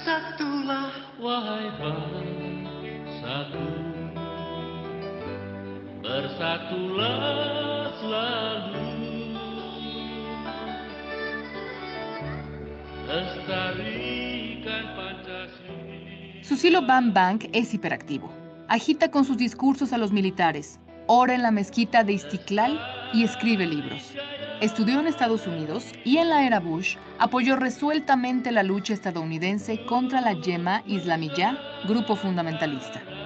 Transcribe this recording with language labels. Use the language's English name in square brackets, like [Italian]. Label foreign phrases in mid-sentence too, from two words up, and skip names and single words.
[Indonesian] Bersatulah wahai bersatu, bersatulah selalu, lestarikan Pancasila. [Spanish] Susilo Bambang es hiperactivo. Agita con sus discursos a los militares, ora en la mezquita de Istiklal y escribe libros. Estudió en Estados Unidos y en la era Bush apoyó resueltamente la lucha estadounidense contra la Yema Islamiyah, grupo fundamentalista.